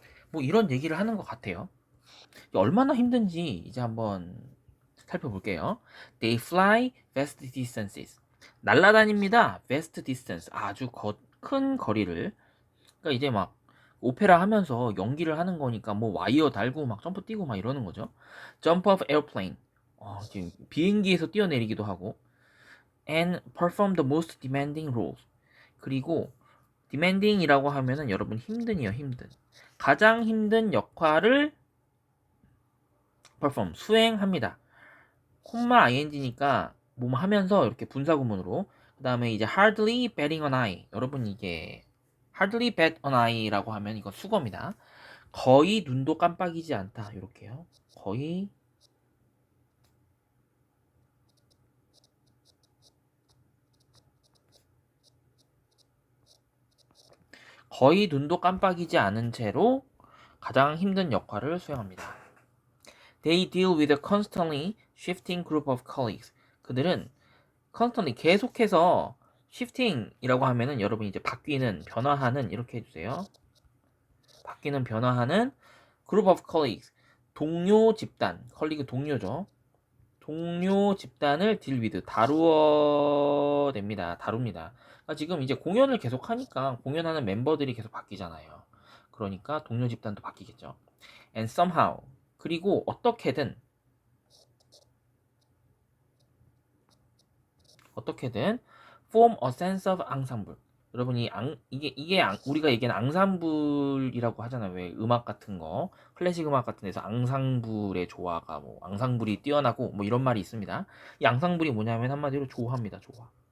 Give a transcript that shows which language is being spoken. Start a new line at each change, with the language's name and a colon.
Korean: 뭐 이런 얘기를 하는 것 같아요. 얼마나 힘든지 이제 한번 살펴볼게요.
English: They fly vast distances.
Korean: 날아다닙니다.
English: vast distance.
Korean: 아주 큰 거리를. 그러니까 이제 막 오페라 하면서 연기를 하는 거니까 뭐 와이어 달고 막 점프 뛰고 막 이러는 거죠.
English: Jump off airplane.
Korean: 지금 비행기에서 뛰어내리기도 하고.
English: And perform the most demanding roles.
Korean: 그리고 demanding이라고 하면은 여러분 힘든이요, 힘든. 가장 힘든 역할을 perform 수행합니다. 콤마 ing니까 뭐 하면서 이렇게 분사구문으로. 그 다음에 이제
English: hardly batting an eye.
Korean: 여러분 이게 hardly bat an eye라고 하면 이거 수거입니다. 거의 눈도 깜빡이지 않다. 이렇게요. 거의 눈도 깜빡이지 않은 채로 가장 힘든 역할을 수행합니다.
English: They deal with a constantly shifting group of colleagues.
Korean: 그들은 constantly 계속해서 shifting이라고 하면은 여러분 이제 바뀌는, 변화하는 이렇게 해주세요. 바뀌는, 변화하는
English: group of colleagues.
Korean: 동료 집단, 컬리그 동료죠. 동료 집단을 deal with, 다룹니다. 그러니까 지금 이제 공연을 계속 하니까 공연하는 멤버들이 계속 바뀌잖아요. 그러니까 동료 집단도 바뀌겠죠.
English: And somehow,
Korean: 그리고 어떻게든
English: form a sense of ensemble.
Korean: 여러분이 이게 우리가 얘기하는 앙상블이라고 하잖아요. 왜 음악 같은 거, 클래식 음악 같은 데서 앙상블의 조화가 뭐 앙상블이 뛰어나고 뭐 이런 말이 있습니다. 이 앙상블이 뭐냐면 한마디로 조화입니다. 조화.